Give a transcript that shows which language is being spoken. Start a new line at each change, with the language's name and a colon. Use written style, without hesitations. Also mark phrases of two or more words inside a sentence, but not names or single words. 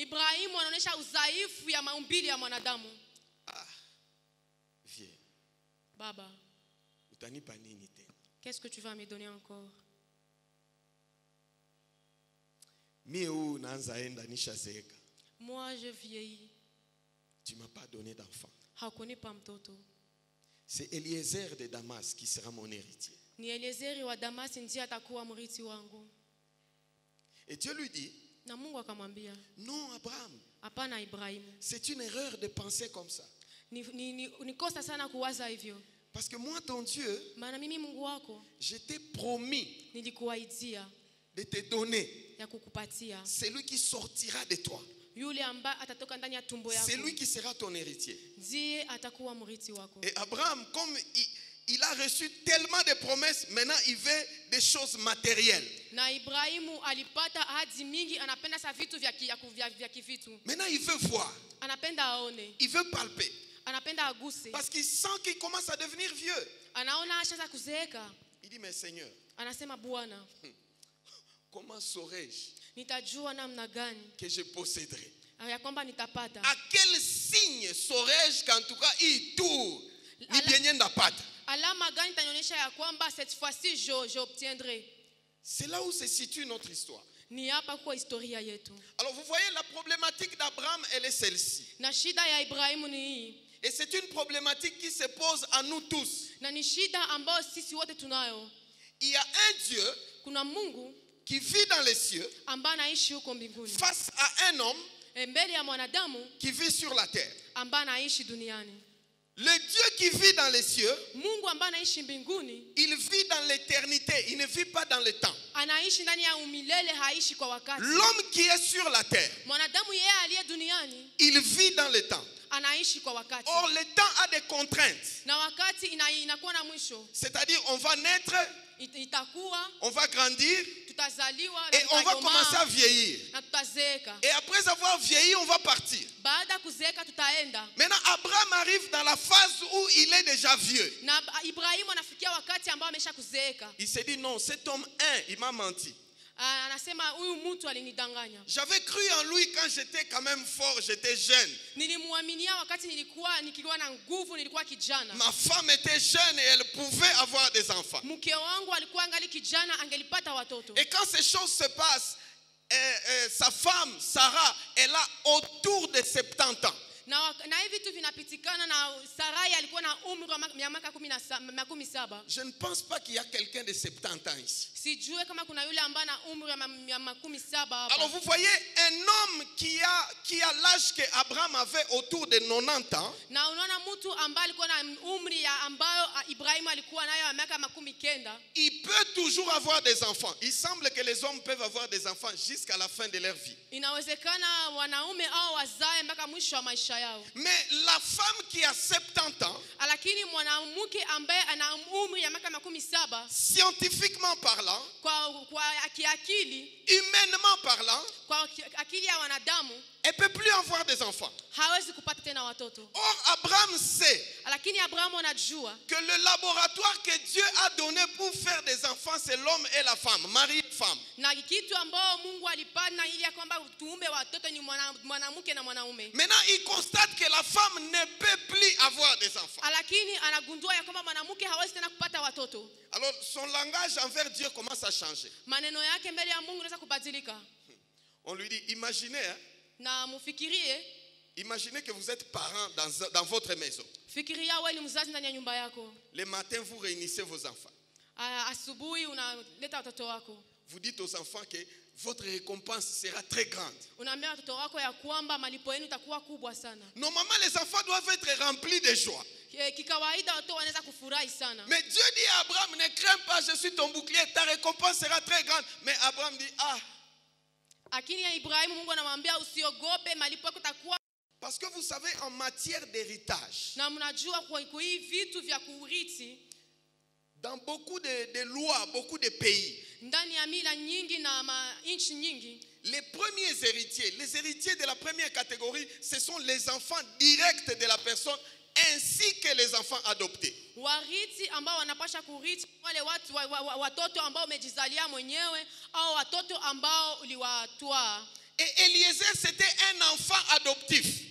French: Ah, viens. Baba, qu'est-ce que tu vas me donner encore? Moi, je vieillis. Tu ne m'as pas donné d'enfant.
Swahili: Hakuni pa mtoto.
French: C'est Eliezer de Damas qui sera mon héritier.
Swahili: Ni Eliezeri wa Damas ndiye atakuwa mrithi wangu.
French: Et Dieu lui dit,
Swahili: na Mungu akamwambia,
French: non Abraham.
Swahili: Hapana Ibrahim.
French: C'est une erreur de penser comme ça.
Swahili: Ni kosa sana kuwaza hivyo.
French: Parce que moi ton Dieu,
Swahili: maana mimi Mungu wako,
French: je t'ai promis
Swahili: nilikuahidia
French: de te donner
Swahili: ya kukupatia
French: celui qui sortira de toi.
Swahili: Yule ambaye atatoka ndani ya tumbo yako.
French: C'est lui qui sera ton héritier.
Swahili: Ndiye atakuwa mrithi wako.
French: Et Abraham, comme il a reçu tellement de promesses, maintenant il veut des choses matérielles.
Swahili: Na Ibrahimu alipata ahadi mingi, anapenda sa vitu vya kivitu.
French: Maintenant il veut voir.
Swahili: Anapenda aone.
French: Il veut palper.
Swahili: Anapenda aguse.
French: Parce qu'il sent qu'il commence à devenir vieux.
Swahili: Anaona ashaanza kuzeeka.
French: Il dit, mais Seigneur,
Swahili: anasema Bwana,
French: comment saurais-je
Swahili: nitajua namna gani
French: que je posséderai?
Swahili: Ya kwamba nitapata?
French: À quel signe saurais-je qu'en tout cas il tourne ni bien ndapata?
Swahili: Alama gani tanyonyesha ya kwamba
French: cette fois-ci j'obtiendrai? C'est là où se situe notre histoire.
Swahili: Ni hapa kwa historia yetu.
French: Alors vous voyez, la problématique d'Abraham, elle est celle-ci.
Swahili: Na shida ya Ibrahimu ni hii.
French: Et c'est une problématique qui se pose à nous tous.
Swahili: Na ni shida ambayo sisi wote tunayo.
French: Il y a un Dieu,
Swahili: kuna Mungu,
French: qui vit dans les cieux,
Swahili: ambaye anaishi huko mbinguni,
French: face à un homme,
Swahili: mbele ya mwanadamu,
French: qui vit sur la terre.
Swahili: Ambaye anaishi duniani.
French: Le Dieu qui vit dans les cieux,
Swahili: Mungu ambaye anaishi mbinguni,
French: il vit dans l'éternité, il ne vit pas dans le temps.
Swahili: Anaishi ndani ya umilele, haishi kwa wakati.
French: L'homme qui est sur la terre,
Swahili: mwanadamu yeye aliye duniani,
French: il vit dans le temps.
Swahili: Anaishi kwa wakati.
French: Or le temps a des contraintes.
Swahili: Na wakati inakuwa na mwisho.
French: C'est-à-dire on va naître,
Swahili: itakuwa,
French: on va grandir,
Swahili: tutazaliwa,
French: et on va commencer à vieillir.
Swahili: Na tutazeeka.
French: Et après avoir vieilli, on va partir.
Swahili: Baada kuzeeka tutaenda.
French: Maintenant Abraham arrive dans la phase où il est déjà vieux.
Swahili: Na Ibrahimu anafikia wakati ambao amesha kuzeeka.
French: Il s'est dit non, cet homme il m'a menti.
Swahili: Anasema huyu mtu alinidanganya.
French: J'avais cru en lui quand j'étais quand même fort, j'étais jeune.
Swahili: Nilimwaminia wakati nikiwa na nguvu, nilikuwa kijana.
French: Ma femme était jeune et elle pouvait avoir des enfants.
Swahili: Mke wangu alikuwa angali kijana, angelipata watoto.
French: Et quand ces choses se passent, sa femme Sarah, elle a autour de 70 ans.
Swahili: Na hivi vitu vinapitikana, na Sarai alikuwa na umri wa miaka 17.
French: Je ne pense pas qu'il y a quelqu'un de 70 ans ici.
Swahili: Sijue kama kuna yule ambaye ana umri wa 17 hapa.
French: Alors vous voyez un homme qui a l'âge que Abraham avait autour de 90 ans.
Swahili: Na unaona mtu ambaye alikuwa na umri ambayo Ibrahimu alikuwa nayo miaka 90.
French: Il peut toujours avoir des enfants. Il semble que les hommes peuvent avoir des enfants jusqu'à la fin de leur vie.
Swahili: Inawezekana wanaume au wazae mpaka mwisho wa maisha yao.
French: Mais la femme qui a 70 ans,
Swahili: lakini mwanamke ambaye ana umri ya miaka 17,
French: scientifiquement parlant,
Swahili: kwa akili,
French: humainement parlant,
Swahili: kwa akili ya wanadamu,
French: elle peut plus avoir des enfants.
Swahili: Hawezi kupata tena watoto.
French: Or Abraham sait,
Swahili: lakini Abraham anajua,
French: que le laboratoire que Dieu a donné pour faire des enfants, c'est l'homme et la femme, mari et femme.
Swahili: Na kitu ambao Mungu alipana ili ya kwamba tuumbe watoto ni mwanamke na mwanaume.
French: Maintenant il constate que la femme ne peut plus avoir des enfants.
Swahili: Lakini anagundua ya kwamba mwanamke hawezi tena kupata watoto.
French: Alors son langage envers Dieu commence à changer.
Swahili: Maneno yake mbele ya Mungu yanaweza kubadilika.
French: On lui dit, imaginez,
Swahili: na mufikirie,
French: imaginez que vous êtes parents dans votre maison.
Swahili: Fikiria wewe ni mzazi ndani ya nyumba yako.
French: Le matin vous réunissez vos enfants.
Swahili: Asubuhi unaleta watoto wako.
French: Vous dites aux enfants que votre récompense sera très grande.
Swahili: Unaambia watoto wako ya kwamba malipo yenu itakuwa kubwa sana.
French: Normalement les enfants doivent être remplis de joie.
Swahili: Kikawaida watoto wanaweza kufurahi sana.
French: Mais Dieu dit à Abraham, ne crains pas, je suis ton bouclier, ta récompense sera très grande. Mais Abraham dit,
Swahili: lakini ya Ibrahimu Mungu anamwambia usiogope, malipo yako itakuwa.
French: Parce que vous savez, en matière d'héritage,
Swahili: na mnajua kwa hii vitu vya kurithi,
French: Dans beaucoup de lois, beaucoup de pays, les premiers héritiers, les héritiers de la première catégorie, ce sont les enfants directs de la personne ainsi que les enfants adoptés. Et Eliezer, c'était un enfant adoptif.